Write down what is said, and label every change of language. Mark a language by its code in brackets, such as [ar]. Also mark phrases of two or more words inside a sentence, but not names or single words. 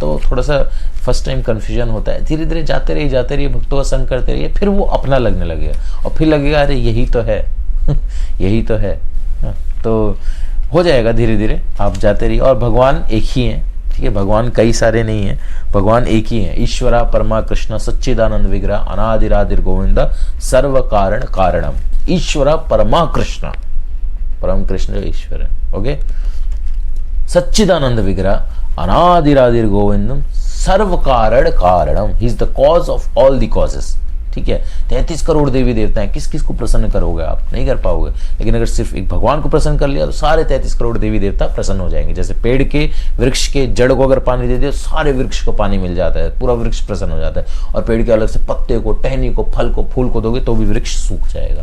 [hi] तो थोड़ा सा [en] first time confusion [hi] होता है। धीरे धीरे जाते रहिए, भक्तों का संग करते रहिए, फिर वो अपना लगने लगेगा और फिर लगेगा अरे यही तो है यही तो है। तो हो जाएगा धीरे धीरे, आप जाते रहिए। और भगवान एक ही हैं, ठीक है, भगवान कई सारे नहीं हैं, भगवान एक ही हैं। [sa] ईश्वरा परमा कृष्ण सच्चिदानंद विग्रह अनादिरादिर गोविंद सर्व कारण कारणम। ईश्वरा परमा कृष्ण, [hi] परम कृष्ण जो ईश्वर है, ओके। [sa] सच्चिदानंद विग्रह अनादिरादिर गोविंदम सर्व कारण कारणम, [en] he is the cause of all the causes, [hi] ठीक है। 33 करोड़ देवी देवता हैं, किस किस को प्रसन्न करोगे आप, नहीं कर पाओगे। लेकिन अगर सिर्फ एक भगवान को प्रसन्न कर लिया तो सारे 33 करोड़ देवी देवता प्रसन्न हो जाएंगे। जैसे पेड़ के, वृक्ष के जड़ को अगर पानी दे दिया, सारे वृक्ष को पानी मिल जाता है, पूरा वृक्ष प्रसन्न हो जाता है। और पेड़ के अलग से पत्ते को, टहनी को, फल को, फूल को दोगे तो भी वृक्ष सूख जाएगा।